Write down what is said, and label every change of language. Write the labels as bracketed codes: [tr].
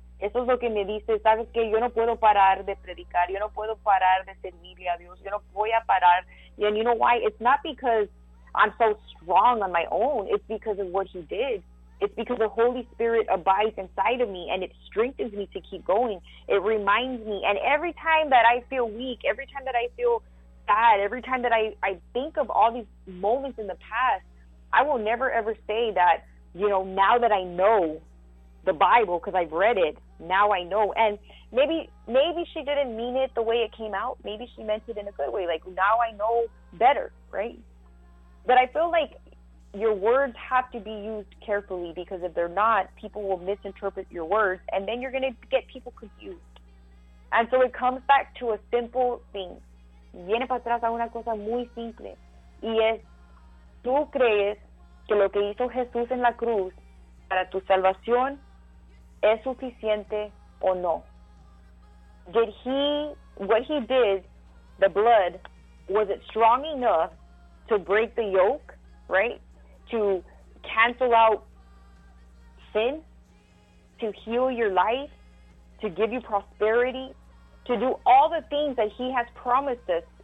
[es] Eso es lo que me dice, sabes que yo no puedo parar de predicar, yo no puedo parar de servirle a Dios, yo no voy a parar. [en] And you know why? It's not because I'm so strong on my own. It's because of what he did. It's because the Holy Spirit abides inside of me and it strengthens me to keep going. It reminds me. And every time that I feel weak, every time that I feel sad, every time that I think of all these moments in the past, I will never ever say that, you know, now that I know the Bible, because I've read it, now I know. And maybe she didn't mean it the way it came out. Maybe she meant it in a good way, like, now I know better, right? But I feel like your words have to be used carefully, because if they're not, people will misinterpret your words, and then you're going to get people confused. And so it comes back to a simple thing. [es] Viene para atrás a una cosa muy simple. Y es, tú crees que lo que hizo Jesús en la cruz para tu salvación es suficiente o no? [en] Did he, what he did, the blood, was it strong enough to break the yoke, right? To cancel out sin, to heal your life, to give you prosperity, to do all the things that he has promised us.